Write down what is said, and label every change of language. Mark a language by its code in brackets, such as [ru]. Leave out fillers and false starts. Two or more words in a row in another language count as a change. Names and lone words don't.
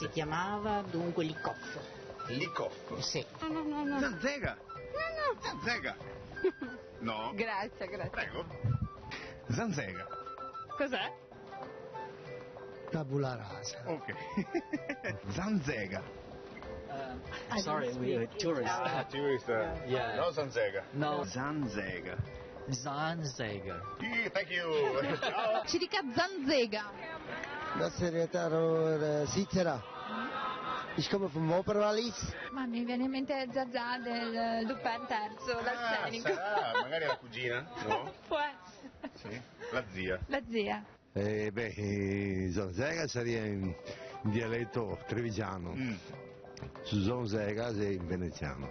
[it] Si chiamava dunque Licoff. Licoff? Sì. No. Zanzega. No. Zanzega. No. Grazie. Prego. Zanzega. Cos'è? Tabula rasa. Ok. Zanzega. [en] Sorry, we're tourists. Tourist. Yeah. No Zanzega. No. Zanzega. Zanzega. Thank you. [it] Ciao. Ci dica Zanzega. [de] Das ist Svizzera. Ich komme vom Oberwallis. [it] Ma mi viene in mente Zazà del Dupin terzo, l'arsenico. Magari la cugina? No? Può essere. Sì. La zia. La zia. Zanzega sarebbe in dialetto trevigiano. Zanzega è in veneziano.